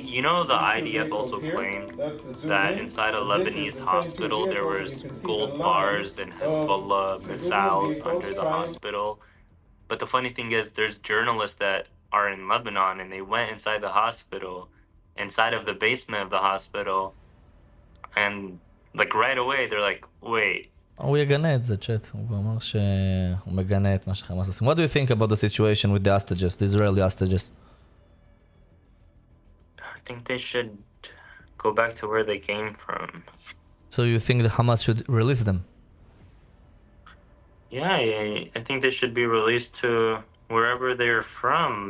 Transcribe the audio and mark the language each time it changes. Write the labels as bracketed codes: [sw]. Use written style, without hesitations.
[en] You know, the IDF also claimed that inside a Lebanese hospital there was gold bars and Hezbollah missiles under the hospital. But the funny thing is, there's journalists that are in Lebanon, and they went inside the hospital, inside of the basement of the hospital, and like right away, they're like, wait. [he] הוא יגנה את זה, צ'אט. הוא אמר שהוא מגנה את מה שחמאס עושים. [en] What do you think about the situation with the hostages, the Israeli hostages? I think they should go back to where they came from. So you think the Hamas should release them? Yeah, I think they should be released to wherever they're from.